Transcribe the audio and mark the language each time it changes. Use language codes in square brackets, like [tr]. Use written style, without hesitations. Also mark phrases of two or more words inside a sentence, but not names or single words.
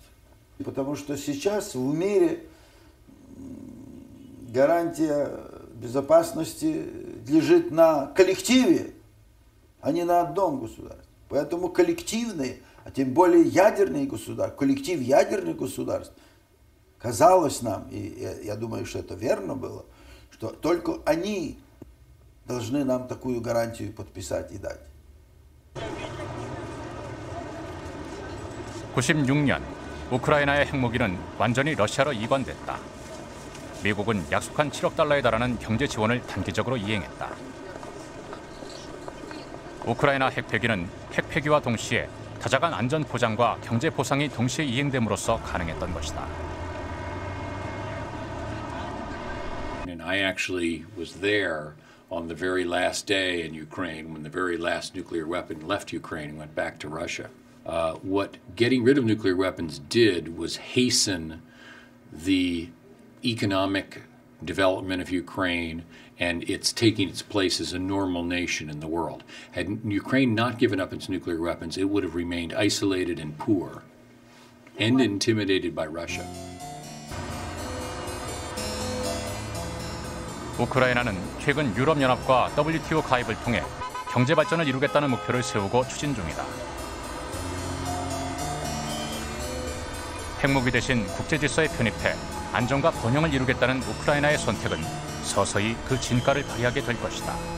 [ru] Потому что сейчас в мире гарантия безопасности лежит на коллективе, а не на одном государстве. Поэтому коллективные, а тем более ядерные государства, коллектив ядерных государств, казалось нам, и я думаю, что это верно было, что только они должны нам такую гарантию подписать и дать. [ko] 96년 우크라이나의 핵무기는 완전히 러시아로 이관됐다. 미국은 약속한 7억 달러에 달하는 경제 지원을 단기적으로 이행했다. 우크라이나 핵 폐기는 핵 폐기와 동시에 다자간 안전 보장과 경제 보상이 동시에 이행됨으로써 가능했던 것이다. [en] And I actually was there on the very last day in Ukraine when the very last nuclear weapon left Ukraine and went back to Russia. What getting rid of nuclear weapons did was hasten the economic development of Ukraine and it's taking its place as a normal nation in the world. Had Ukraine not given up its nuclear weapons, it would have remained isolated and poor and intimidated by Russia. [ko] 우크라이나는 최근 유럽연합과 WTO 가입을 통해 경제 발전을 이루겠다는 목표를 세우고 추진 중이다. 핵무기 대신 국제 질서에 편입해 안정과 번영을 이루겠다는 우크라이나의 선택은 서서히 그 진가를 발휘하게 될 것이다.